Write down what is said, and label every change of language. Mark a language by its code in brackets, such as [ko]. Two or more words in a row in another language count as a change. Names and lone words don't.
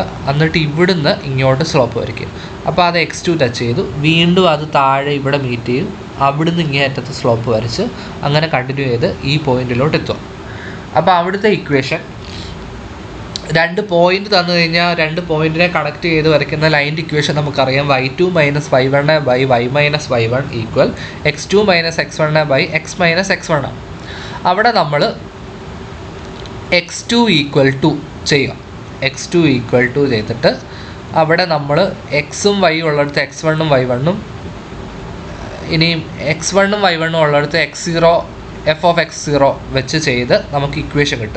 [ml] എന്നിട്ട് ഇവിടുന്ന് ഇങ്ങോട്ട് സ്ലോപ്പ് വരയ്ക്കുക. അപ്പോൾ അത് x2 ടച്ച് ചെയ്തു, വീണ്ടും അത് താഴെ ഇവിടെ മീറ്റ് ചെയ്യും, അവിടുന്ന് ഇങ്ങേ അറ്റത്ത് സ്ലോപ്പ് വരച്ച് അങ്ങനെ കണ്ടിന്യൂ ചെയ്ത് ഈ പോയിന്റിലോട്ട് എത്തുക. അപ്പോൾ അവിടുത്തെ ഇക്വേഷൻ 2 പോയിന്റ് തന്നു കഴിഞ്ഞാൽ 2 പോയിന്റിനെ കണക്ട് ചെയ്ത് വരയ്ക്കുന്ന ലൈൻ്റെ ഇക്വേഷൻ നമുക്കറിയാം. y2 - y1 by y - y1 ഈക്വൽ x2 - x1 by x - x1 ആണ്. അവിടെ നമ്മൾ x2 = ചെയ്യുക. x2 = ചെയ്തിട്ട് അവിടെ നമ്മൾ എക്സും വൈ ഉള്ളിടത്ത് x1ഉം y1ഉം, ഇനിയും x1ഉം y1ഉം ഉള്ളിടത്ത് x0 f(x0) വെച്ച് ചെയ്ത് നമുക്ക് ഇക്വേഷൻ കിട്ടും.